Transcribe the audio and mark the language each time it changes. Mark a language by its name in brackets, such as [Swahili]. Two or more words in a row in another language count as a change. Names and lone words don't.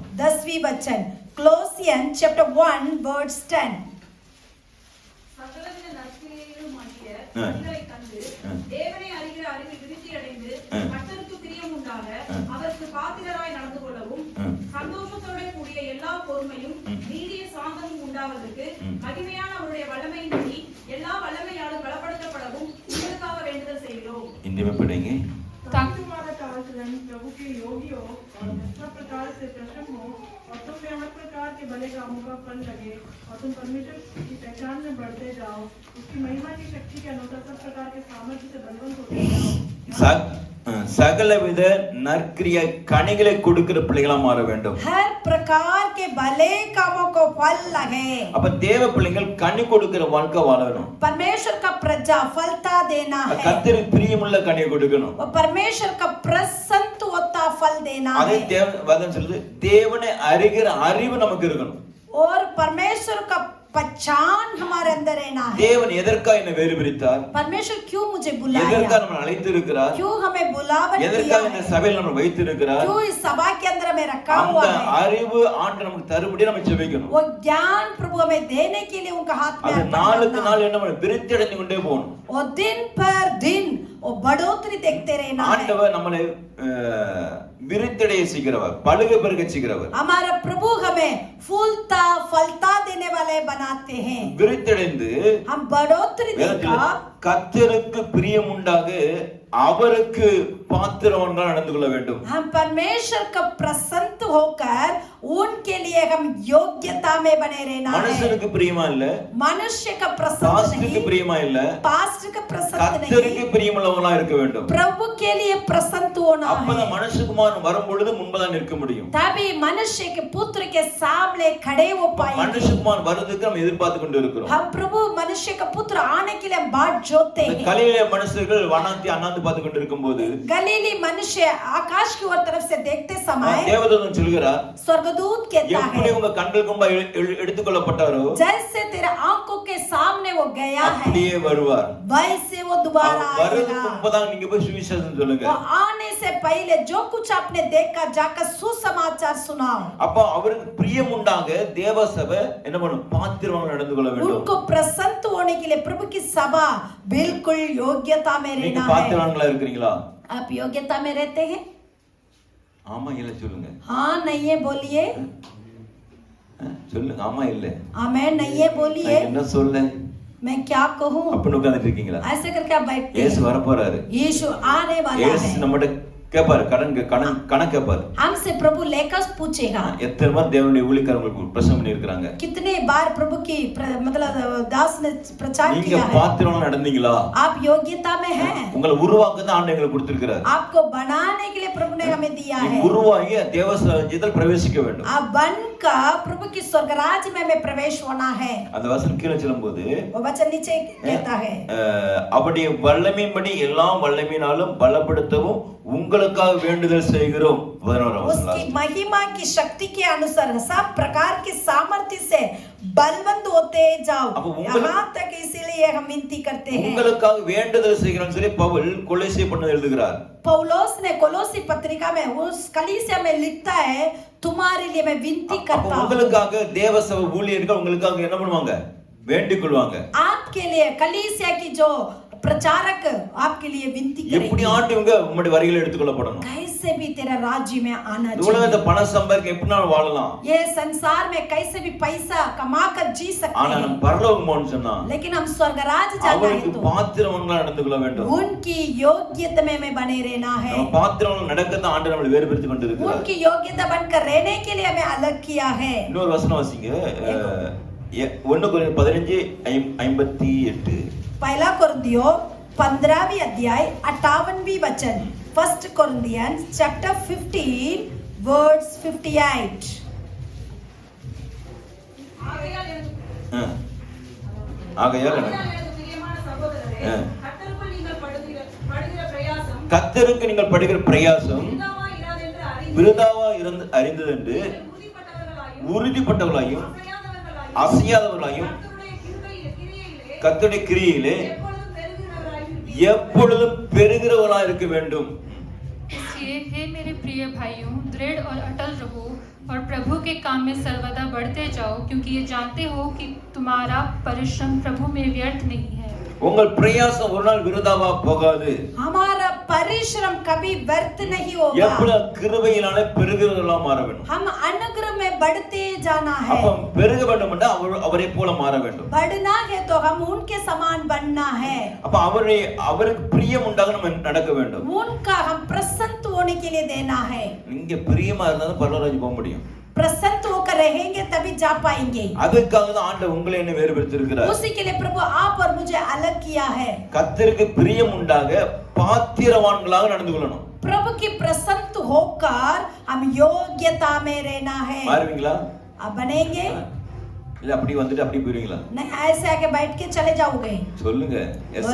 [Hindi] 10वीं वचन. [English] Colossians chapter 1 verse 10. [Tamil] சகலவித நற்கிரியைகளுமாகிய கனிகளை கண்டு தேவனை அறிகிற அறிவில் விருத்தி அடைந்து கர்த்தருக்கு பிரியம் உண்டாக அவருக்கு பாத்திரராய் நடந்து கொள்ளவும் சந்தோஷத்தோட கூடிய எல்லா பொறுமையும் நீடிய சாந்தமும் உண்டாவதற்கு மகிமையான அவருடைய வல்லமையின்படி எல்லா வல்லமையாலும் பலப்படுத்தப்படவும் உங்களுக்காக வேண்டுதல் செய்கிறோம். [Hindi] हिंदी में पढ़ेंगे. तुम्हारा चाल-चलन प्रभु के योगी हो और सब प्रकार से प्रसन्न हो और तुम में हर प्रकार के भले कामों का फल लगे और तुम परमेश्वर की पहचान में बढ़ते जाओ, उसकी महिमा की शक्ति के अनुसार सब प्रकार के सामर्थ्य से बलवान होते जाओ. [Tamil] சகலவித நற்கிரிய கனிகளை கொடுக்கிற பிள்ளைகளா மாற வேண்டும். [Hindi] हर प्रकार के भले कामों को फल लगे. [Tamil] அப்ப தேவ பிள்ளைகள் கனி கொடுக்கிற வாழ்க்கை வாழணும். [Hindi] परमेश्वर का प्रजा फलता देना है. [Tamil] கர்த்தருக்கு பிரியமுள்ள கனியை கொடுக்கணும். [Hindi] और परमेश्वर का प्रसन्न होता फल देना है. [Tamil] அதே வேதம் சொல்லுது தேவனை அறிகிற அறிவு நமக்கு இருக்கணும். [Hindi] और परमेश्वर का पहचान हमारे अंदर रहना है. [Tamil] தேவன் எதற்காக என்னை வேறு பிரித்தார்? [Hindi] परमेश्वर क्यों मुझे बुलाया? [Tamil] எதற்காக நம்மை அழைத்திருக்கிறார்? [Hindi] क्यों हमें बुलावा दिया? [Tamil] எதற்காக இந்த சபையில் நம்மை வைத்திருக்கிறார்? [Hindi] क्यों इस सभा के अंदर हमें रखा हुआ है? [Tamil] அந்த அறிவு ஆண்டவர் நமக்கு தரும்படி நம்ம ஜெபிக்கணும். [Hindi] वो ज्ञान प्रभु हमें देने के लिए उनका हाथ में [Tamil] அது நாளுக்கு நாள் என்ன விருத்தி அடைந்து கொண்டே போகணும். [Hindi] और दिन पर दिन वो बढ़ोतरी देखते रहना है. [Tamil] ஆண்டவர் நம்மளை விருத்தியடைய செய்கிறவர், பலுக பெருக செய்கிறவர். [Hindi] हमारा प्रभु हमें फूलता फलता देने वाले बनाते हैं. [Tamil] விருத்தியடைந்து [Hindi] हम बढ़ोतरी देखा [Tamil] கர்த்தருக்கு பிரியம் உண்டாக அவருக்கு பாத்திரவான்கள் நடந்து கொள்ள வேண்டும். [Hindi] हम परमेश्वर का प्रसन्न होकर उनके लिए हम योग्यता में बने रहना है. [Tamil] மனுஷனுக்கு பிரியமா இல்ல, [Hindi] मनुष्य का प्रसन्न [Tamil] பாஸ்டருக்கு [Hindi] नहीं, [Tamil] பிரியமா இல்ல, [Hindi] पास्टर का प्रसन्न [Tamil] கர்த்தருக்கு [Hindi] नहीं, [Tamil] பிரியமுள்ளவங்களா இருக்க வேண்டும். [Hindi] प्रभु के लिए प्रसन्न होना है. [Tamil] அப்பதான் மனுஷகுமாரன் வரும் பொழுது முன்பதான் நிற்க முடியும். [Hindi] तभी मनुष्य के पुत्र के सामने खड़े हो पाएंगे. [Tamil] மனுஷகுமாரன் வருவதற்கு நம்ம எதிர்பார்த்து கொண்டு இருக்கிறோம். [Hindi] हम प्रभु मनुष्य का पुत्र आने के लिए बाट जोते हैं. [Tamil] கலிலேய மனுஷர்கள் வனாந்தி அண்ணாந்து பார்த்து கொண்டு இருக்கும்போது [Hindi] गलीली मनुष्य आकाश की ओर तरफ से देखते समय [Tamil] தேவதூதன் சொல்கிறார், [Hindi] स्वर्गदूत कहता [Tamil] எப்படி [Hindi] है [Tamil] உங்க கண்களுக்கு முன்பாக எடுத்துக்கொள்ளப்பட்டாரோ [Hindi] जैसे तेरे आंखों के सामने वो गया है [Tamil] அப்படியே வருவார். [Hindi] वैसे वो दोबारा [Tamil] வருவதற்கு [Hindi] आएगा. [Tamil] முன்பதாக நீங்க போய் சுவிசேஷம் சொல்லுங்க. [Hindi] वो आने से पहले जो कुछ आपने देखा जाकर सुसमाचार सुनाओ. [Tamil] அப்ப அவருக்கு பிரியம் உண்டாக தேவ சபை என்ன பண்ணும்? பாத்திரவான்கள் நடந்து கொள்ள வேண்டும். [Hindi] उनको प्रसन्न होने के लिए प्रभु की सभा बिल्कुल योग्यता में [Tamil] நீங்க [Hindi] रहना है. [Tamil] பாத்திரவான்களா இருக்கிறீங்களா? [Hindi] आप योग्यता में रहते हैं? [Tamil] ஆமா இல்ல சொல்லுங்க. [Hindi] हाँ नहीं है बोलिए. [Tamil] சொல்லுங்க ஆமா இல்ல. [Hindi] आमेन नहीं है बोलिए. [Tamil] என்ன சொல்ல? [Hindi] मैं क्या कहूँ? [Tamil] அப்ப உட்கார்ந்துட்டு இருக்கீங்களா? [Hindi] ऐसे करके आप बैठते [Tamil] இயேசு [Hindi] हैं. [Tamil] வர போறாரு. [Hindi] यीशु आने वाला [Tamil] இயேசு [Hindi] है. [Tamil] நம்மட கேட்பாரு, கணக்கு கேட்பாரு. [Hindi] हमसे प्रभु लेकर पूछेगा [Tamil] எத்தனை பேர் தேவனுடைய ஊழியக்காரங்களுக்கு பிரசங்கம் பண்ணி இருக்காங்க? [Hindi] कितने बार प्रभु की मतलब दास ने प्रचार [Tamil] நீங்க [Hindi] किया है? [Tamil] பாத்திரம் நடந்தீங்களா? [Hindi] आप योग्यता में हैं? [Tamil] உங்களை உருவாக்க தான் ஆண்டவர் எங்களுக்கு கொடுத்திருக்கிறார். [Hindi] आपको बनाने के लिए प्रभु ने हमें दिया है. [Tamil] உருவாகி தேவ ராஜ்யத்தில் பிரவேசிக்க வேண்டும். [Hindi] आप बनकर प्रभु की स्वर्ग राज्य में हमें प्रवेश होना है. [Tamil] அந்த வசனம் கீழே செல்லும்போது [Hindi] वो वचन नीचे कहता है [Tamil] அவருடைய வல்லமையின்படி எல்லாம் வல்லமையினாலும் பலப்படுத்தவும் உங்களுக்காக வேண்டுதல் செய்கிறோம். 11 வசனம். [Hindi] उसकी महिमा की शक्ति के अनुसार सब प्रकार की सामर्थ्य से बलवंत होते जाओ. यहाँ तक इसीलिए हम विनती करते हैं. [Tamil] உங்களுக்காக வேண்டுதல் செய்கிறோம்னு சொல்லி பவுல் கொலோசிய பட்டணத்தில் எழுதுகிறார். [Hindi] पौलुस ने कोलोसी पत्रिका में उस कलीसिया में लिखता है तुम्हारे लिए मैं विनती करता हूं. [Tamil] உங்களுக்காக தேவசபை ஊழியர்கள் உங்களுக்காக என்ன பண்ணுவாங்க? வேண்டிக் கொள்வாங்க. [Hindi] आपके लिए कलीसिया की जो प्रचारक आपके लिए विनती करेंगे. [Tamil] எப்படி ஆண்டவங்க உம்முடைய வரிகளை எடுத்துக்கொள்ளப்படணும்? [Hindi] कैसे भी तेरा राज्य में आना चाहिए. [Tamil] உலகத்துல பணம் சம்பாதிக்க எப்படினாலும் வாழலாம். [Hindi] ये संसार में कैसे भी पैसा कमाकर जी सकते [Tamil] ஆனா [Hindi] हैं. [Tamil] நம்ம பரலோகம் போகணும்னு சொன்னா [Hindi] लेकिन हम स्वर्ग राज्य जाना है [Tamil] அவருக்கு [Hindi] तो [Tamil] பாத்திரவங்களா நடந்து கொள்ள வேண்டும். [Hindi] उनकी योग्यता में बने रहना है. [Tamil] நம்ம பாத்திரவங்கள நடக்கத்தான் ஆண்டவர் நம்மளை வேறுபடுத்தி கொண்டிருக்கிறார். [Hindi] उनकी योग्यता बनकर रहने के लिए हमें अलग किया है. [Tamil] இன்னொரு वचனம் வாசிங்க. 1 கொரிந்தியர் 15:58. [Hindi] पहला कोरिन्थियों 15वीं अध्याय 58वीं वचन. [English] 1 Corinthians chapter 15 verse 58. [Tamil] ஆகையால் எனக்கு பிரியமான சகோதரரே, கர்த்தருக்குள் நீங்கள் படுகிற பிரயாசம் கர்த்தருக்கு நீங்கள் படுகிற பிரயாசம் விருதாவா அறிந்தது என்று உறுதிப்பட்டவர்களாயும் அசையாதவர்களாயும் கர்த்தருடைய கிரியையிலே எப்பொழுதும் பெருகிறவர்களாய் இருக்க வேண்டும். [Hindi] इसलिए हे मेरे प्रिय भाइयों, दृढ़ और अटल रहो और प्रभु के काम में सर्वदा बढ़ते जाओ, क्योंकि ये जानते हो कि तुम्हारा परिश्रम प्रभु में व्यर्थ नहीं है. [Tamil] உங்கள் பிரயாசம் ஒரு நாள் விருதாவா போகாது. [Hindi] हमारा परिश्रम कभी व्यर्थ नहीं होगा. [Tamil] எப்பொழுதும் கிருபையினாலே பெருகிறவர்களாய் மாற வேண்டும். [Hindi] हम अनुग्रह में बढ़ते जाना है. [Tamil] அப்ப பெருக வேண்டும் என்றால் அவரை போல மாற வேண்டும். [Hindi] बढ़ना है तो हम उनके समान बनना है. [Tamil] அப்ப அவருக்கு பிரியம் உண்டாக நம்ம நடக்க வேண்டும். [Hindi] उनका हम प्रसन्न होने के लिए देना है. [Tamil] நீங்க பிரியமா இருந்தா தான் பரலோகம் போக முடியும். [Hindi] प्रसन्न होकर रहेंगे तभी जा पाएंगे. [Tamil] அதுக்காக தான் ஆண்டவர் உங்களை என்ன வேறுபடுத்தி இருக்கிறார். [Hindi] उसी के लिए प्रभु आप और मुझे अलग किया है. [Tamil] கர்த்தருக்கு பிரியம் உண்டாக பாத்திரவான்களாக நடந்து கொள்ளணும். [Hindi] प्रभु की प्रसन्न होकर हम योग्यता में रहना है. [Tamil] மாறுவீங்களா? [Hindi] आप बनेंगे? [Tamil] இல்ல அப்படி வந்துட்டு அப்படி போறீங்களா? [Hindi] नहीं ऐसे आके बैठ के चले जाओगे. [Tamil] சொல்லுங்க. எஸ்